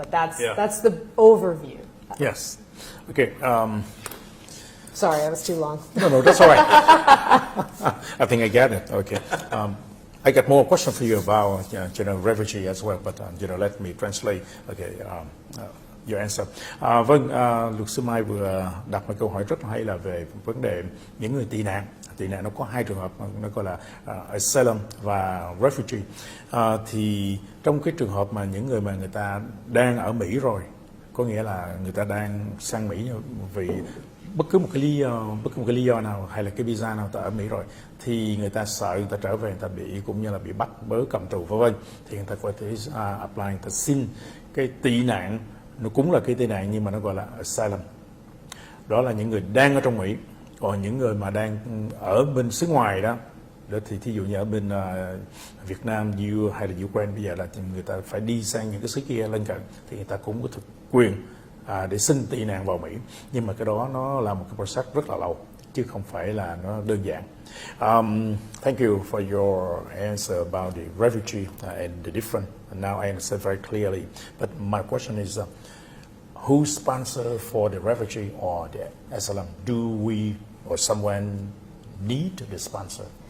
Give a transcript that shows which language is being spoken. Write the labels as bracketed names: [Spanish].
[English] But that's the overview. Yes. Okay. Sorry, that was too long. No, that's all right. I think I get it. Okay. I got more questions for you about refugee as well, but let me translate. Okay. Your answer. [Vietnamese] Vâng, luật sư Mai vừa đặt một câu hỏi rất hay là về vấn đề những người tị nạn. Tị nạn nó có hai trường hợp, nó gọi là Asylum và Refugee. Thì trong cái trường hợp mà những người mà người ta đang ở Mỹ rồi, có nghĩa là người ta đang sang Mỹ vì bất cứ một cái lý do nào hay là cái visa nào ta ở Mỹ rồi, thì người ta sợ người ta trở về, người ta bị cũng như là bị bắt bớ cầm tù vân vân, thì người ta có thể apply, người ta xin cái tị nạn. Nó cũng là cái tị nạn nhưng mà nó gọi là Asylum. Đó là những người đang ở trong Mỹ. Còn những người mà đang ở bên xứ ngoài đó thì thí dụ như ở bên Việt Nam, hay là Ukraine, bây giờ là người ta phải đi sang những cái xứ kia lân cận, thì người ta cũng có thực quyền để xin tị nạn vào Mỹ. Nhưng mà cái đó nó là một cái process rất là lâu, chứ không phải là nó đơn giản. [English] Thank you for your answer about the refugee and the different. And now I understand very clearly. But my question is, who sponsor for the refugee or the asylum? Do we or someone need the sponsor?